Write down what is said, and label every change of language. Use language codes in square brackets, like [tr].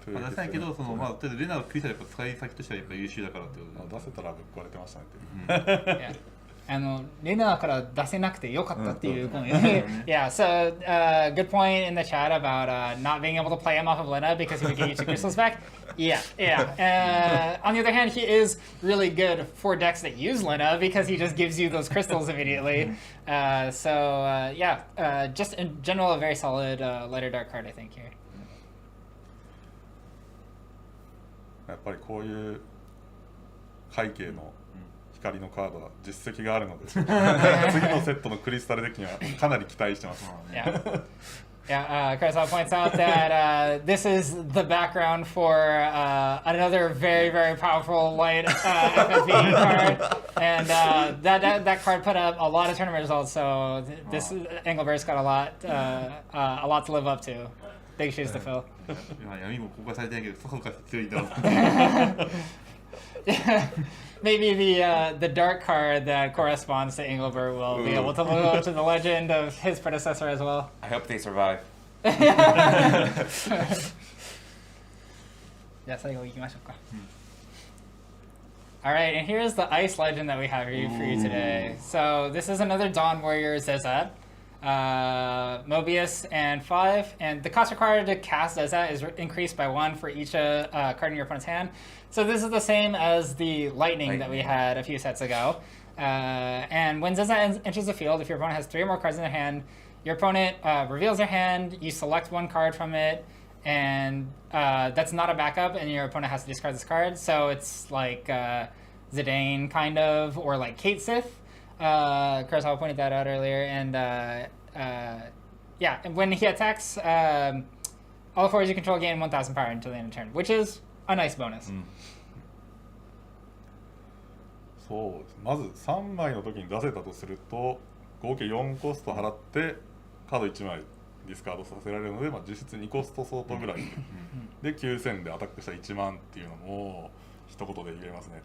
[ja] 出せないけど、まあとりあえずレナはクリスタルやっぱ使い先としてはやっぱ優秀だからってことで。出せたらぶっ壊れてましたねって。レナーから出せなくてよかったっていうコメント。 [en] Yeah, so good point in the chat about not being able to play him off of Lena because he would get you 2 crystals back. Yeah. On the other hand, he is really good for decks that use Lena because he just gives you those crystals immediately. Just in general, a very solid light or dark card, I think, here. [ja] やっぱりこういう背景の光のカードは実績があるので次のセットのクリスタルデッキにはかなり期待してます。 [en] Kurosawa points out that this is the background for another very, very powerful light FFV card, and that card put up a lot of tournament results. So this Engelbert's got a lot to live up to. Big shoes to fill. [ja] 闇も公開されてないけど、そうか強いんだろう。 [en] Maybe the dark card that corresponds to Engelbert will be able to live up to the legend of his predecessor as well. I hope they survive. [ja] じゃあ最後行きましょうか。 [en] Alright, and here's the ice legend that we have for you today. So this is another Dawn Warrior Zezat. Mobius, and 5. And the cost required to cast Zeza is increased by 1 for each card in your opponent's hand. So this is the same as the lightning that we had a few sets ago. And when Zeza enters the field, if your opponent has 3 or more cards in their hand, your opponent reveals their hand, you select 1 card from it, and that's not a backup, and your opponent has to discard this card. So it's like Zidane, kind of, or like Kate Sith. Kurosawa pointed that out earlier. And yeah, and when he attacks, all 4 you control gain 1,000 power until the end of turn, which is a nice bonus. [ja] そうです。まず3枚の時に出せたとすると合計4コスト払ってカード1枚ディスカードさせられるので、まあ、実質2コスト相当ぐらいで9000でアタックした1万っていうのも一言で言えますね。